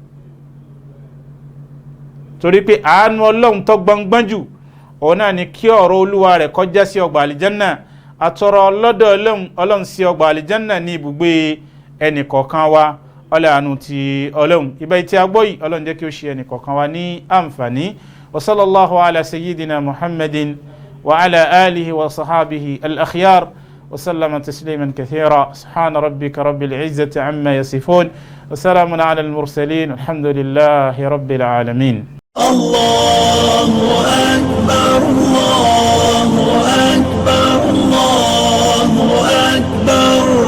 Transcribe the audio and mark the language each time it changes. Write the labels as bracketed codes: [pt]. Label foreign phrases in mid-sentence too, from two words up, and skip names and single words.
[yo] Torí pé àánú Ọlọ́run tó gbọngbọ́n jù òun náà ni kí ọ̀rọ̀ Olúwa rẹ̀ kọjá sí ọgbà àlìjẹ́nnà. Àtọ̀rọ̀ lọ́dọ̀ Ọlọ́run sí ọgbà àlìjẹ́nnà ní ibùgbé ẹnì kọ̀ọ̀kan wa. Ọlọ́run ti Ọlọ́run ibẹ̀ tí a gbọ́ yìí, Ọlọ́run jẹ́ kí ó ṣe ẹnì kọ̀ọ̀kan wa ní àǹfààní. [ar] وصلى الله على سيدنا محمد وعلى آله وصحبه الأخيار وسلم تسليما كثيرا. سبحان ربك رب العزة عما يصفون وسلام على المرسلين الحمد لله رب العالمين. الله أكبر الله أكبر الله أكبر.